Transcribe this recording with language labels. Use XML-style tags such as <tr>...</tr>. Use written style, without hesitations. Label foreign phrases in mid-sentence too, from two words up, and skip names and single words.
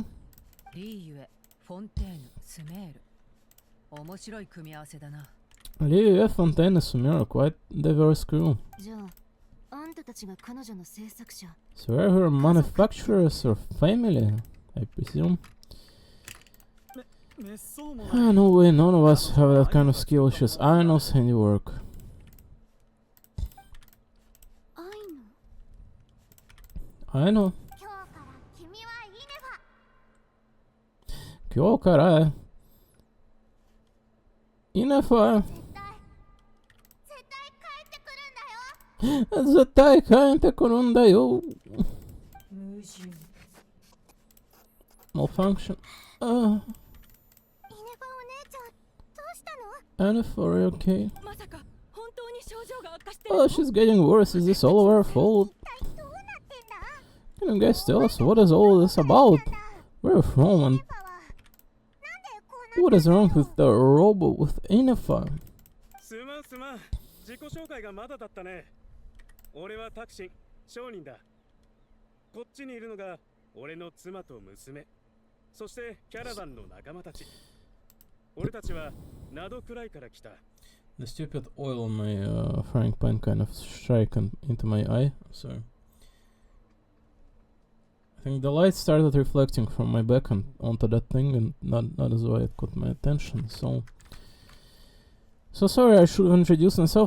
<en>Liu Fontaine and Sumeru, quite diverse crew. So are her manufacturers or family, I presume? No way, none of us have that kind of skill, it's just Aino's handiwork. Aino? Kyokara? Inefa?</en> <ja>絶対かえてくるんだよ.</ja> <en>Malfunction. Inefa, are you okay? Oh, she's getting worse. Is this all our fault? Can you guys tell us what is all this about? Where from and what is wrong with the robot with Inefa?</en> <ja>俺はタクシン、商人だ。こっちにいるのが俺の妻と娘、そしてキャラバンの仲間たち。俺たちはナドくらいから来た。</ja> <en>The stupid oil on my frying pan kind of struck into my eye. Sorry. I think the light started reflecting from my back and onto that thing, and that is why it caught my attention. So sorry, I should have introduced myself.</en>